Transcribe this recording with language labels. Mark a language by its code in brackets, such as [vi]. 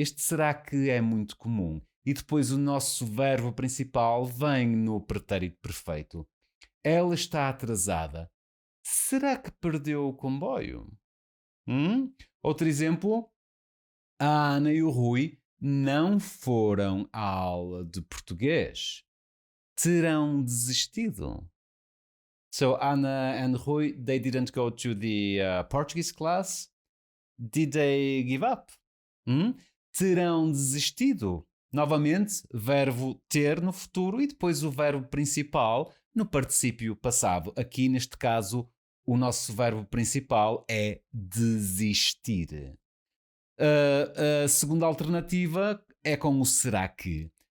[pt] Este será que é muito comum. E depois o nosso verbo principal vem no pretérito perfeito. Ela está atrasada. Será que perdeu o comboio? Outro exemplo. A Ana e o Rui não foram à aula de português. Terão desistido. [en] So Anna and Rui, they didn't go to the Portuguese class. Did they give up? [pt] Terão desistido. Novamente, verbo ter no futuro e depois o verbo principal no particípio passado. Aqui, neste caso, o nosso verbo principal é desistir. A segunda alternativa é com o será que.